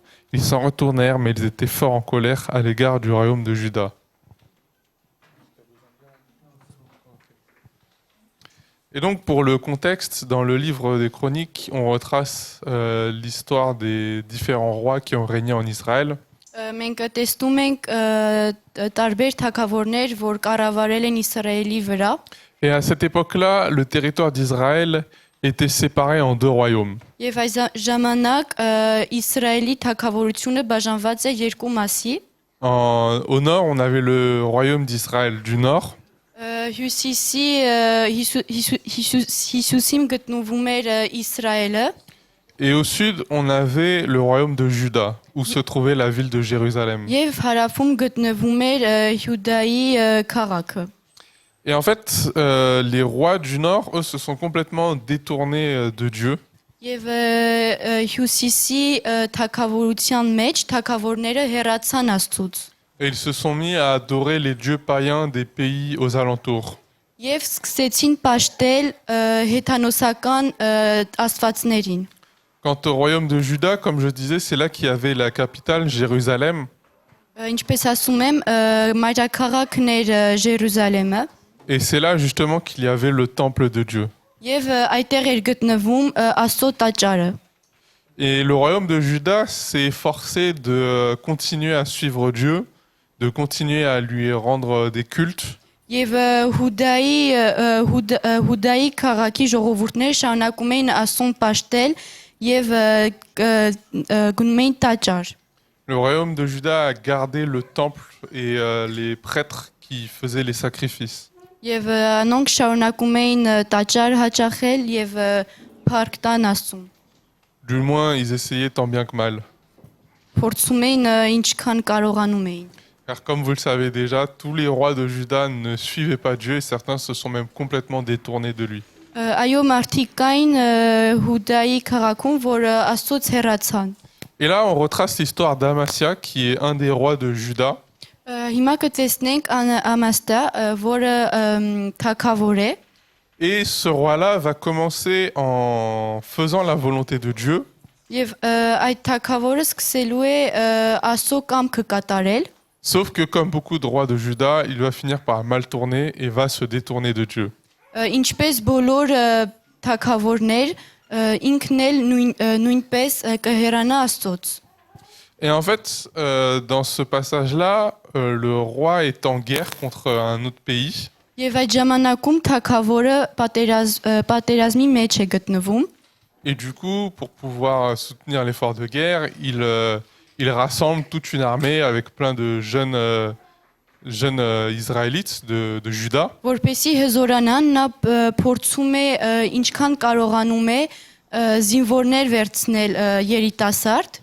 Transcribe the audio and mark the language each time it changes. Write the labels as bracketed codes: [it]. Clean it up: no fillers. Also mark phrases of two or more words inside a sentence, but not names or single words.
[fr] Ils s'en retournèrent, mais ils étaient fort en colère à l'égard du royaume de Juda. Et donc, pour le contexte, dans le livre des Chroniques, on retrace l'histoire des différents rois qui ont régné en Israël. [hy] Մենք տեսնում ենք տարբեր թագավորներ, որ կառավարել են Իսրայելի վրա, [fr] Et à cette époque-là, le territoire d'Israël était séparé en 2 royaumes. [hy] եւ այս ժամանակ Իսրայելի թագավորությունը բաժանված է երկու մասի։ [fr] Au nord, on avait le royaume d'Israël du Nord. [hy] Հյուսիսի հյուսիսին գտնվում էր Իսրայելը [fr] Et au sud, on avait le royaume de Juda, où se trouvait la ville de Jérusalem. [hy] եւ հարավում գտնվում էր Հյուդայի քաղաքը։ [fr] Et en fait, les rois du Nord, eux, se sont complètement détournés de Dieu. [hy] Եվ հյուսիսի թագավորության մեջ թագավորները հեռացան Աստծուց։ [fr] Et ils se sont mis à adorer les dieux païens des pays aux alentours. [hy] Եվ սկսեցին պաշտել հեթանոսական աստվածներին։ [fr] Quant au royaume de Juda, comme je disais, c'est là qu'il y avait la capitale, Jérusalem. [hy] Ինչպես ասում եմ, մայրաքաղաքն էր Ժերուսալեմը, [fr] Et c'est là justement qu'il y avait le temple de Dieu. [hy] եւ այդտեղ էր գտնվում Աստծո տաճարը։ [fr] Et le royaume de Juda s'est efforcé de continuer à suivre Dieu, de continuer à lui rendre des cultes. [hy] Եվ Հուդայի քաղաքի ժողովուրդները շարունակում էին Աստծուն պաշտել եւ գնում էին տաճար։ [fr] Le royaume de Juda a gardé le temple et les prêtres qui faisaient les sacrifices. [hy] Եվ անոնք շարունակում էին տաճար հաճախել եւ փառք տան Աստծուն։ [fr] Du moins, ils essayaient tant bien que mal. [hy] Փորձում էին ինչքան կարողանում էին։ [fr] Car comme vous le savez déjà, tous les rois de Juda ne suivaient pas Dieu et certains se sont même complètement détournés de lui. [hy] Այո, մարդիկ կային Հուդայի քաղաքում, որ Աստծոց հեռացան։ [fr] Et là, on retrace l'histoire d'Amasia, qui est un des rois de Juda. [hy] Հիմա կտեսնենք Ամաստա, որը թագավոր է, [fr] Et ce roi-là va commencer en faisant la volonté de Dieu. [hy] եւ այդ թագավորը սկսելու է Աստծո կամքը կատարել, [fr] Sauf que comme beaucoup de rois de Juda, il va finir par mal tourner et va se détourner de Dieu. [hy] Ինչպես բոլոր թագավորներ, ինքն էլ նույնպես կհեռանա Աստծոց։ [fr] Et en fait, dans ce passage-là, le roi est en guerre contre un autre pays. [hy] Եվ այդ ժամանակում թագավորը պատերազմի մեջ է գտնվում։ [fr] Et du coup, pour pouvoir soutenir l'effort de guerre, il rassemble toute une armée avec plein de jeunes Israélites de Juda. [hy] Որպեսի հզորանան, նա փորձում է ինչքան կարողանում է զինվորներ վերցնել երիտասարդ,